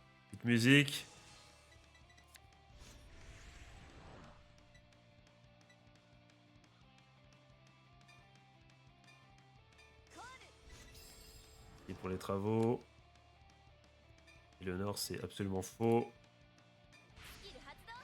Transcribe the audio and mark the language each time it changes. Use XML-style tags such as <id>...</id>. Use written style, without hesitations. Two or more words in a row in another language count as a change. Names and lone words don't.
<fr>petite musique.</fr> <ja>コール</ja> <fr>Et pour les travaux. Et le nord, c'est absolument faux.</fr> <ja>スキル発動</ja>